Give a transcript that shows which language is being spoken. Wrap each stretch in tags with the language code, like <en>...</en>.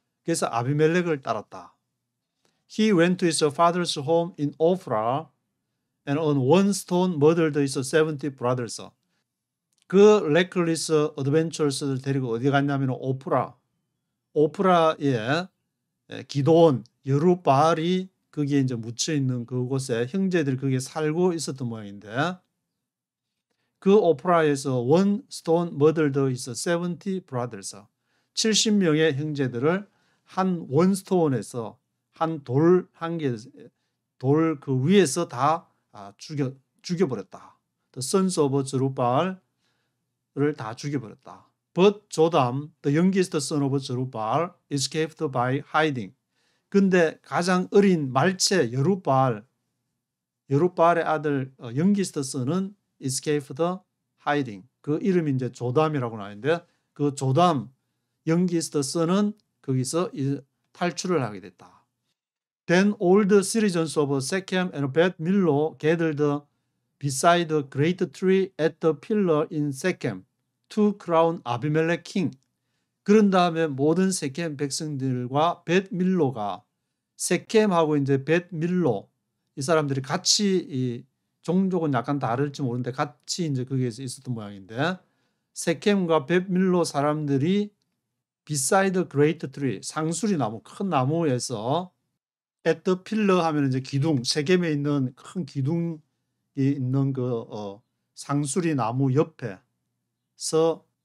<ko>그래서 아비멜렉을 따랐다.</ko> <en>He went to his father's home in Ophrah and on one stone murdered his 70 brothers.</en> <ko>그 lecris adventures를 데리고 어디 갔냐면 오프라에 기도원 여룻바알이 거기에 이제 묻혀 있는 그곳에 형제들이 거기에 살고 있었던 모양인데 그 오프라에서</ko> <en>one stone murdered his 70 brothers.</en> <ko>70명의 형제들을 한 원스톤에서 한 돌 한 개 돌 그 위에서 다 죽여버렸다.</ko> <en>The sons of Jerubbaal</en> <ko>다 죽여버렸다.</ko> <en>But Jotham, the youngest son of Jerubbaal, escaped by hiding.</en> <ko>근데 가장 어린 말체 여룻바알의 아들</ko> <en>youngest son</en> <ko>은</ko> <en>escaped hiding.</en> <ko>그 이름이 이제 조담이라고 나오는데 그 조담</ko> <en>youngest son</en> <ko>은 거기서 탈출을 하게 됐다.</ko> <en>Then all the citizens of Shechem and Beth Millo gathered beside the great tree at the pillar in Shechem to crown Abimelech king.</en> <ko>그런 다음에 모든 세겜 백성들과 벳 밀로가 세겜하고 이제 벳 밀로 이 사람들이 같이 이 종족은 약간 다를지 모르는데 같이 이제 거기에서 있었던 모양인데 세겜과 벳 밀로 사람들이</ko> <en>beside the great tree</en> <ko>상수리 나무 큰 나무에서</ko> <en>at the pillar</en> <ko>하면 이제 기둥 세겜에 있는 큰 기둥이 있는 그 상수리 나무 옆에서</ko>